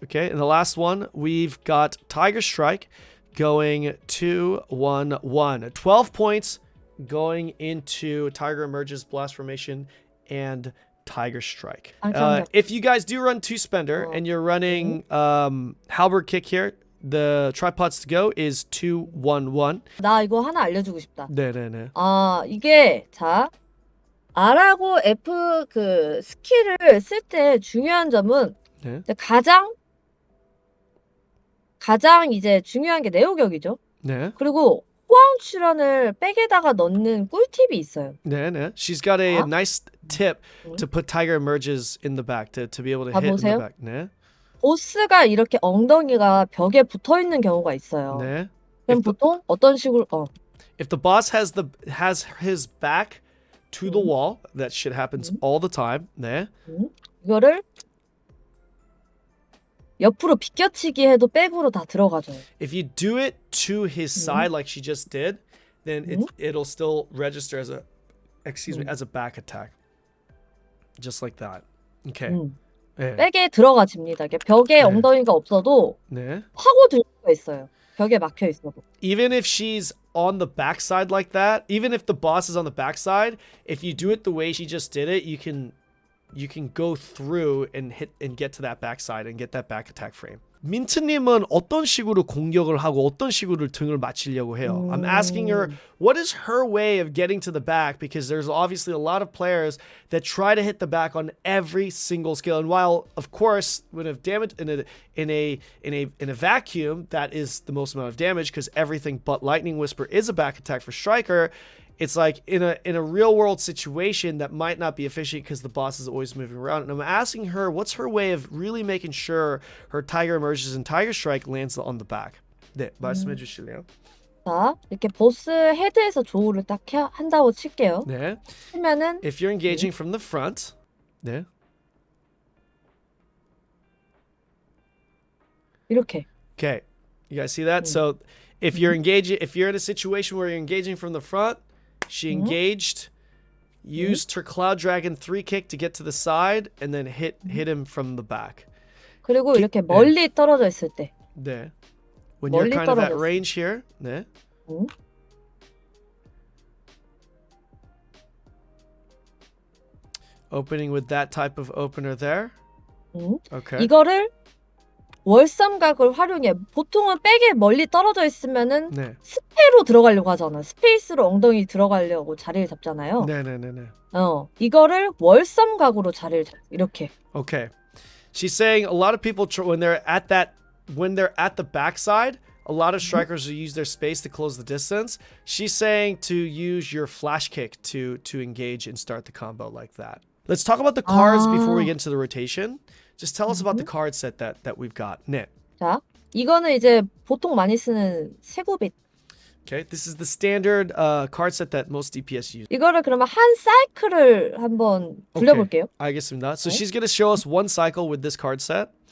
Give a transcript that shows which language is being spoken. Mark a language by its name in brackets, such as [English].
[English] Okay, and the last one, we've got Tiger Strike going 2-1-1. 12 points going into Tiger Emerges, Blast Formation, and Tiger Strike. If you guys do run 2-spender and you're running Halberd Kick here, the tripods to go is 2-1-1. [Korean] 나 이거 하나 알려주고 싶다. 네네네. 이게 자 R하고 F 그 스킬을 쓸 때 중요한 점은 네. 가장 이제 중요한 게 내오격이죠. 네. 그리고 호황 출연을 백에다가 넣는 꿀팁이 있어요. 네네. [English] She's got a nice tip to put Tiger Emerges in the back to be able to hit in the back. [Korean] 네. 보스가 이렇게 엉덩이가 벽에 붙어 있는 경우가 있어요. 네. 그럼 보통 어떤 식으로 [English] If the boss has his back to the wall, that shit happens all the time. [Korean] 네. 이거를 옆으로 비껴치기 해도 백으로 다 들어가죠. [English] If you do it to his side like she just did, then it'll still register as a as a back attack. Just like that. Okay. 네. [Korean] 백에 들어가집니다. 벽에 엉덩이가 없어도 네. 파고들 수가 있어요. 벽에 막혀 있어도. [English] Even if she's on the backside like that, even if the boss is on the backside, if you do it the way she just did it, you can go through and hit and get to that backside and get that back attack frame. [Korean] 민트님은 어떤 식으로 공격을 하고 어떤 식으로 등을 맞추려고 해요? [English] I'm asking her, what is her way of getting to the back? Because there's obviously a lot of players that try to hit the back on every single skill. And while, of course, when have damage in a vacuum, that is the most amount of damage because everything but Lightning Whisper is a back attack for Striker. It's like in a real world situation that might not be efficient because the boss is always moving around. And I'm asking her, what's her way of really making sure her Tiger Emerges and Tiger Strike lands on the back? [Korean] 네, 말씀해 주실래요? 자, 이렇게 보스 헤드에서 조우를 딱 한다고 칠게요. 네. 그러면은 [English] If you're engaging from the front, 네. [Korean] 이렇게. [English] Okay. You guys see that? So if you're engaging, if you're in a situation where you're engaging from the front, she engaged, used her Cloud Dragon 3 kick to get to the side, and then hit him from the back. [Korean] 그리고 이렇게 멀리 떨어져 있을 때. 네. [English] When you're kind of at range here. [Korean] 네. [English] Opening with that type of opener there. Okay. [Korean] 이거를 월삼각을 활용해. 보통은 백에 멀리 떨어져 있으면은 스페로 들어가려고 하잖아. 스페이스로 엉덩이 들어가려고 자리를 잡잖아요. 네네네네. 이거를 월삼각으로 자리를 이렇게. [English] Okay. She's saying a lot of people when they're at the backside, a lot of strikers will use their space to close the distance. She's saying to use your flash kick to engage and start the combo like that. Let's talk about the cards before we get into the rotation. Just tell us about the card set that we've got. [Korean] 네. 자, 이거는 이제 보통 많이 쓰는 세구빛. [English] Okay, this is the standard card set that most DPS use. [Korean] 이거를 그러면 한 사이클을 한번 불려볼게요. 알겠습니다. [English] So she's going to show us one cycle with this card set.